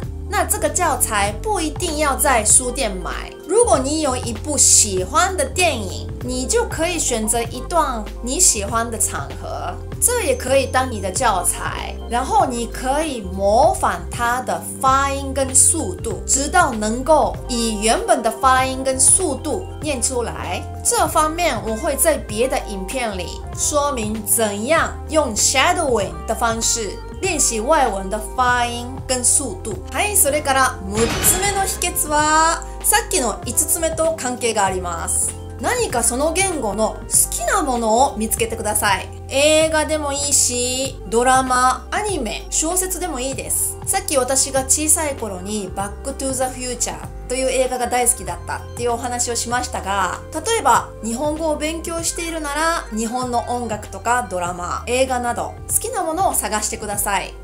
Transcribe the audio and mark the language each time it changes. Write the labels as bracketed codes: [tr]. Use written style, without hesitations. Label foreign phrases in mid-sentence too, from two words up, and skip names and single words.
[zh] 那这个教材不一定要在书店买，如果你有一部喜欢的电影，你就可以选择一段你喜欢的场合，这也可以当你的教材，然后你可以模仿它的发音跟速度，直到能够以原本的发音跟速度念出来。这方面我会在别的影片里说明怎样用 shadowing 的方式練習外文の發音跟速度。 [ja] はい、それから6つ目の秘訣は、さっきの5つ目と関係があります。何かその言語の好きなものを見つけてください。映画でもいいし、ドラマ、アニメ、小説でもいいです。さっき私が小さい頃にバックトゥザフューチャーという映画が大好きだったっていうお話をしましたが、例えば日本語を勉強しているなら日本の音楽とかドラマ、映画など好きなものを探してください。